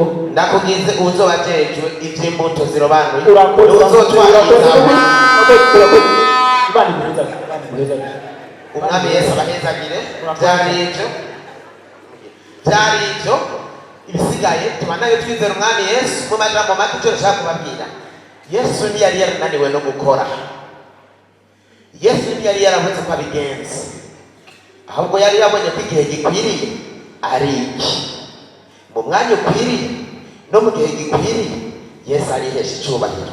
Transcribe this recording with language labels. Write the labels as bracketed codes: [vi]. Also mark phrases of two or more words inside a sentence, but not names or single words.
[rn] Ndakugize uzoba jejwe ivy'imbuto zirobanuye. Uzotwara umwami Yesu abahezagire. Byari ibyo ibisigaye tubanayo twizera umwami Yesu. Mu majambo make icyo nshaka kubabwira, Yesu ntiyari yarananiwe no gukora. Yesu ntiyari yaravuze ko abigenza, ahubwo yari yabonye ko igihe gikwiriye ari iki. Mu mwanya ukwiriye no mu gihe gikwiriye Yesu arihesha icyubahiro.